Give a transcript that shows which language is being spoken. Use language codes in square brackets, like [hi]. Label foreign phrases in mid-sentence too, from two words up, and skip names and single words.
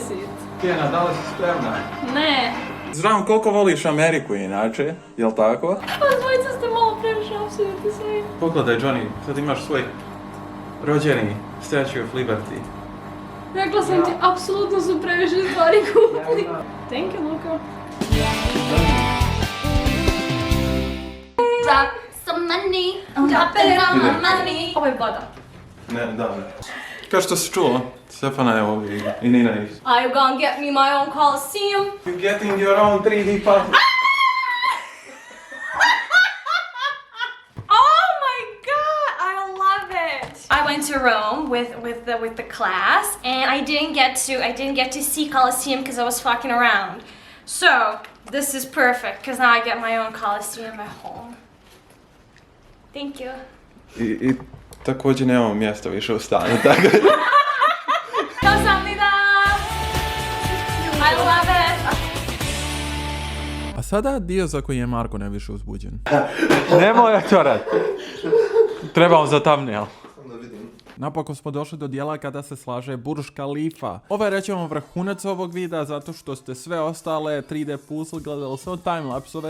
[hr] Tijena, da li si spremna? Ne. Znam koliko voliš Ameriku inače, jel tako? Pa dvojica ste malo previše apsolutno sve. Pogledaj Johnny, sad imaš svoj rođeni Statue of Liberty. Rekla sam ti, apsolutno su previše stvari kupili. [en] Thank you, Luka. Drop some money, drop it on my money. [hr] Ovo je voda. Ne, da. Kao što si čuo, Stefana je ovdje i Nina je. [en] Are you gonna get me my own Coliseum? You're getting your own 3D puzzle. Oh my god, I love it! I went to Rome with the class, and I didn't get to see Coliseum because I was fucking around. So this is perfect because now I get my own Coliseum at home. Thank you. [hr] I također nemamo mjesta više u stanu, tako da... [en] 감사합니다. I love it. [hr] A sada dio za koji je Marko najviše uzbuđen. Nemoj to rad. Trebamo za thumbnail. Napokon smo došli do dijela kada se slaže Burj Khalifa. Ovo je rećemo vrhunac ovog videa zato što ste sve ostale 3D puzzle gledali samo timelapsove.